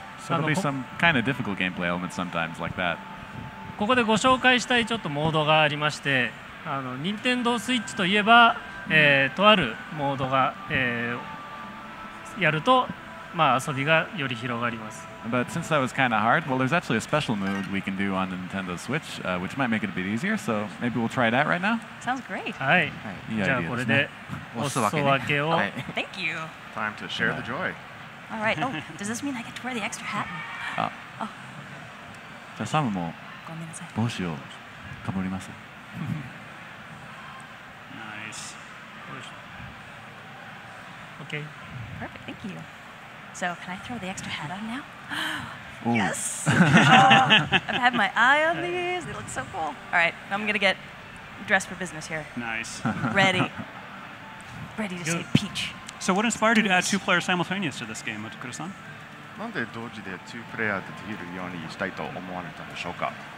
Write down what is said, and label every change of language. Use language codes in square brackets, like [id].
[en] so there'll be some kind of difficult gameplay elements sometimes like that. [ja] ここでご紹介したいちょっとモードがありまして、任天堂スイッチといえば、とあるモードが、やると、まあ遊びがより広がります。 [en] But since that was kind of hard, well, there's actually a special mode we can do on the Nintendo Switch, which might make it a bit easier. So maybe we'll try that right now. Sounds great. [ja] はい。いいじゃあアイデアですね。これでお裾分けを。 [en] Thank you. Time to share the joy. All right. Oh, does this mean I get to wear the extra hat? [ja] あ、じゃあサムもごめんなさい。帽子をかぶります。 [en] Nice. Okay. Perfect. Thank you. So, can I throw the extra hat on now? Ooh. Yes. Oh, I've had my eye on these. They look so cool. All right, I'm gonna get dressed for business here. Nice. Ready. Ready to say peach. So what inspired you to add 2 players simultaneous to this game, Otakura-san? [ja] なんで同時で2プレイヤーでできるようにしたいと思われたんでしょうか。